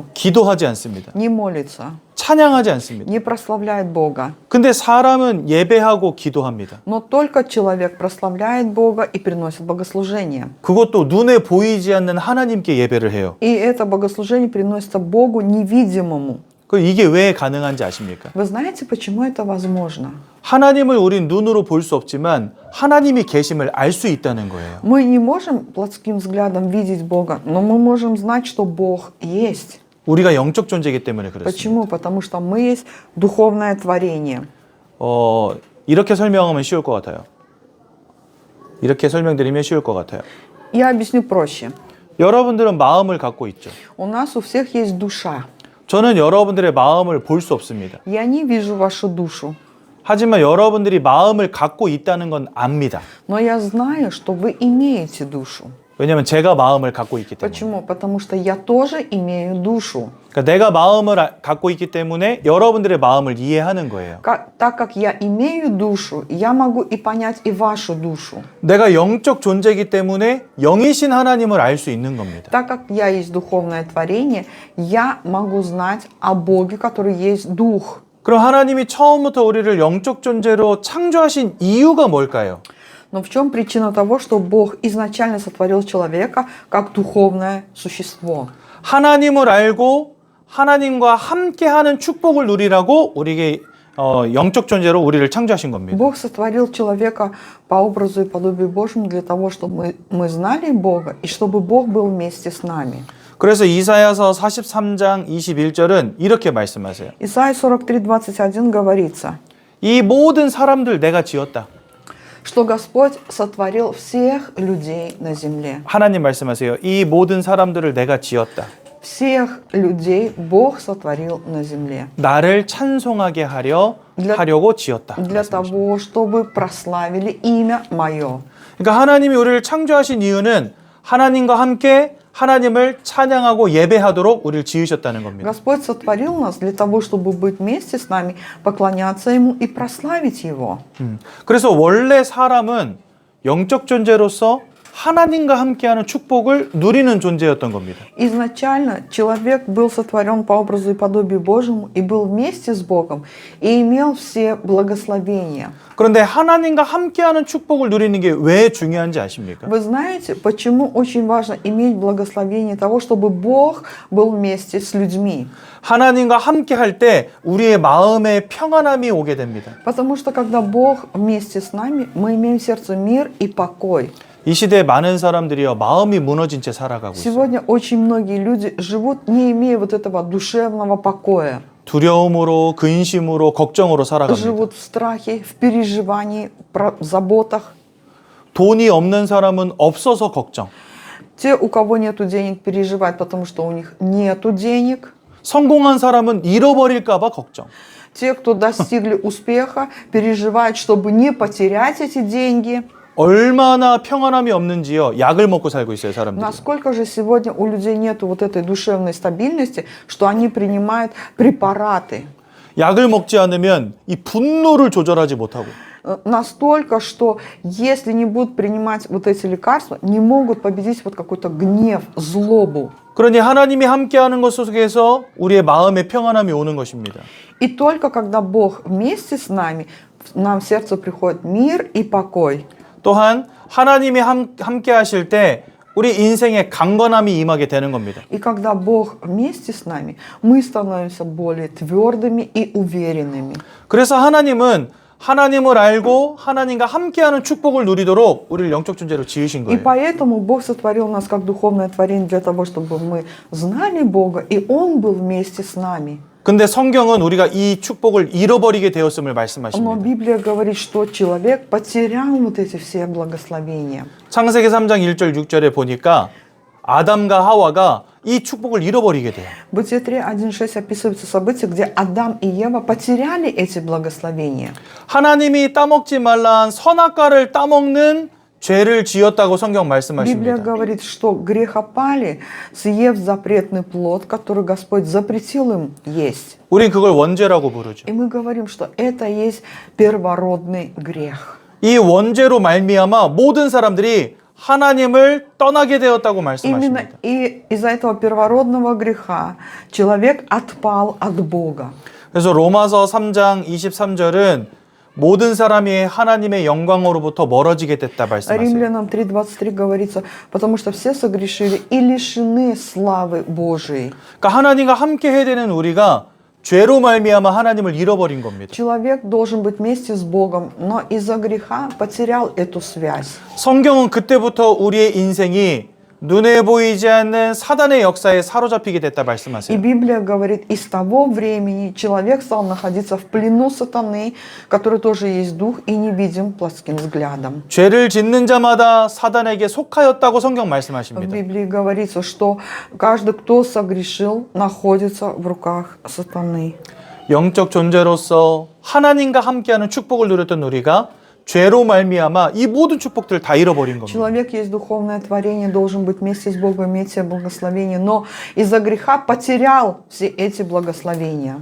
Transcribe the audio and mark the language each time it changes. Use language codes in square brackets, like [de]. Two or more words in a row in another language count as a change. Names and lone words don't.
[ko] 기도하지 않습니다. [ru] не молится, [ko] 찬양하지 않습니다. [ru] не прославляет Бога. [ko] 근데 사람은 예배하고 기도합니다. [ru] Но только человек прославляет Бога и приносит богослужение. [ko] 그것도 눈에 보이지 않는 하나님께 예배를 해요. [ru] И это богослужение приносится Богу невидимому. [ko] 그 이게 왜 가능한지 아십니까? [ru] Вы знаете, почему это возможно? [ko] 하나님을 우린 눈으로 볼 수 없지만 하나님이 계심을 알 수 있다는 거예요. [ru] Мы не можем плотским взглядом видеть Бога, но мы можем знать, что Бог есть. [ko] 우리가 영적 존재이기 때문에 그렇습니다. [ru] Почему? Потому что мы есть духовное творение. [ko] 이렇게 설명하면 쉬울 것 같아요. 이렇게 설명드리면 쉬울 것 같아요. [ru] Я объясню проще. [ko] 여러분들은 마음을 갖고 있죠. [ru] У нас у всех есть душа. [ko] 저는 여러분들의 마음을 볼 수 없습니다. [ru] Я не вижу вашу душу, [ko] 하지만 여러분들이 마음을 갖고 있다는 건 압니다. [ru] но я знаю, что вы имеете душу. [ko] 왜냐하면 제가 마음을 갖고 있기 때문에. [ru] Почему? Потому что я тоже имею душу. [ko] 그러니까 내가 마음을 갖고 있기 때문에 여러분들의 마음을 이해하는 거예요. [ru] Так как я имею душу, я могу и понять и вашу душу. [ko] 내가 영적 존재이기 때문에 영이신 하나님을 알 수 있는 겁니다. [ru] Так как я есть духовное творение, я могу знать о Боге, который есть Дух. [ko] 그럼 하나님이 처음부터 우리를 영적 존재로 창조하신 이유가 뭘까요? [ru] Но в чем причина того, что Бог изначально сотворил человека как духовное существо? [ko] 하나님을 알고 하나님과 함께하는 축복을 누리라고 우리에게 영적 존재로 우리를 창조하신 겁니다. [ru] Бог сотворил человека по образу и подобию Божьему для того, чтобы мы знали Бога и чтобы Бог был вместе с нами. [ko] 그래서 이사야서 43장 21절은 이렇게 말씀하세요. [ru] Исайя 43:21 говорится, [ko] 이 모든 사람들 내가 지었다. [ru] что Господь сотворил всех людей на земле. [ko] 하나님 말씀하세요. 이 모든 사람들을 내가 지었다. [ru] Всех людей Бог сотворил на земле. [ko] 나를 찬송하게 하려고 지었다. [ru] Для того, чтобы прославили имя Мое. [ko] 그러니까 하나님이 우리를 창조하신 이유는 하나님과 함께 하나님을 찬양하고 예배하도록 우리를 지으셨다는 겁니다. [ru] Господь сотворил нас для того, чтобы быть вместе с нами, поклоняться Ему и прославить Его. [ko] 그래서 원래 사람은 영적 존재로서 하나님과 함께하는 축복을 누리는 존재였던 겁니다. [ru] Изначально человек был сотворен по образу и подобию Божьему и был вместе с Богом и имел все благословения. [ko] 그런데 하나님과 함께하는 축복을 누리는 게 왜 중요한지 아십니까? [ru] Вы знаете, почему очень важно иметь благословение того, чтобы Бог был вместе с людьми? [ko] 하나님과 함께 할 때 우리의 마음에 평안함이 오게 됩니다. [ru] Потому что когда Бог вместе с нами, мы имеем в сердце мир и покой. [ko] 이 시대에 많은 사람들이요 마음이 무너진 채 살아가고 있어요. [ru] Сегодня очень многие люди живут, не имея вот этого душевного покоя. [ko] 두려움으로, 근심으로, 걱정으로 살아갑니다. [ru] Живут в страхе, в переживании, в заботах. [ko] 돈이 없는 사람은 없어서 걱정. [ru] Те, у кого нету денег, переживают, потому что у них нету денег. [ko] 성공한 사람은 잃어버릴까 봐 걱정. [ru] Те, кто достигли успеха, переживают, чтобы не потерять эти деньги. [ko] 얼마나 평안함이 없는지요. 약을 먹고 살고 있어요, 사람들이. [ru] Насколько же сегодня у людей нету вот этой душевной стабильности, что они принимают препараты. [ko] 약을 먹지 않으면 이 분노를 조절하지 못하고 [ru] Настолько, что если не будут принимать вот эти лекарства, не могут победить вот какой-то гнев, злобу. [ko] 그러니 하나님이 함께하는 것 속에서 우리의 마음에 평안함이 오는 것입니다. [ru] И только когда Бог вместе с нами, нам в сердце приходит мир и покой. [ko] 또한 하나님이 함께 하실 때 우리 인생에 강건함이 임하게 되는 겁니다. [ru] И когда Бог вместе с нами, мы становимся более твердыми и уверенными. [ko] 그래서 하나님은 하나님을 알고 하나님과 함께하는 축복을 누리도록 우리를 영적 존재로 지으신 [ru] И [ko] 거예요. [ru] поэтому Бог сотворил нас как духовное творение для того, чтобы мы знали Бога, и Он был вместе с нами. [ko] 근데 성경은 우리가 이 축복을 잃어버리게 되었음을 [ru] Но [ko] 말씀하십니다. [ru] Библия говорит, что человек потерял вот эти все благословения. [ko] 창세기 3장 1절 6절에 보니까 아담과 하와가 이 축복을 잃어버리게 돼요. [ru] Бытие 3:1-6 описываются события, где Адам и Ева потеряли эти благословения. [ko] 하나님이 따먹지 말라 한 선악과를 따먹는 죄를 지었다고 성경 [ru] Библия [ko] 말씀하십니다. [ru] говорит, что грехопали, съев запретный плод, который Господь запретил им есть. [ko] 우린 그걸 원죄라고 부르죠. [ru] И мы говорим, что это есть первородный грех. [ko] 이 원죄로 말미암아 모든 사람들이 하나님을 떠나게 되었다고 [ru] Именно [ko] 말씀하십니다. [ru] и из-за этого первородного греха человек отпал от Бога. [ko] 그래서 로마서 3장 23절은 모든 사람이 하나님의 영광으로부터 멀어지게 됐다 말씀하세요. [ru] Римлянам 3:23 говорится, потому что все согрешили и лишены славы Божией. [ko] 그러니까 하나님과 함께 해야 되는 우리가 죄로 말미암아 하나님을 잃어버린 겁니다. [ru] Человек должен быть вместе с Богом, но из-за греха потерял эту связь. [ko] 성경은 그때부터 우리의 인생이 눈에 보이지 않는 사단의 역사에 사로잡히게 됐다 [ru] И [ko] 말씀하세요. [ru] Библия говорит, и с того времени человек стал находиться в плену сатаны, который тоже есть дух и не видим плотским взглядом. [ko] 죄를 짓는 자마다 사단에게 속하였다고 성경 [ru] В [ko] 말씀하십니다. [ru] Библии говорится, что каждый, кто согрешил, находится в руках сатаны. [ko] 영적 존재로서 하나님과 함께하는 축복을 누렸던 우리가 죄로 말미암아 이 모든 축복들을 다 잃어버린 겁니다. [ru] Человек есть духовное творение, должен быть вместе с Богом, иметь все благословения, но из-за греха потерял все эти благословения.